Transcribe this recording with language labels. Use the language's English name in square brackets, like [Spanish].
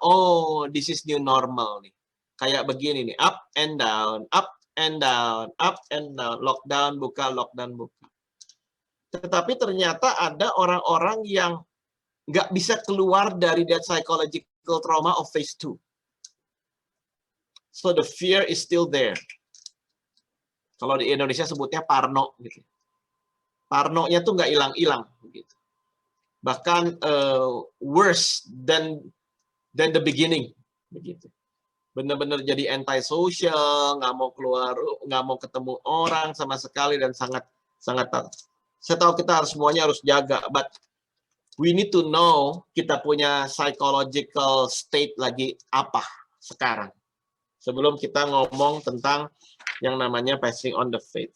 [English] Oh, this is new normal nih. Kayak begini nih, up and down, up and down, up and down, lockdown, buka, lockdown, buka. [Indonesian] Tetapi ternyata ada orang-orang yang nggak bisa keluar dari that psychological trauma of phase 2. [English] So the fear is still there. [Indonesian] Kalau di Indonesia sebutnya parno gitu. Parnonya tuh nggak hilang-hilang gitu. [English] Bahkan worse than the beginning begitu. [Indonesian] Benar-benar jadi anti-social, nggak mau keluar, nggak mau ketemu orang sama sekali, dan sangat saya tahu kita semuanya harus jaga, but we need to know kita punya psychological state lagi apa sekarang sebelum kita ngomong tentang yang namanya passing on the faith.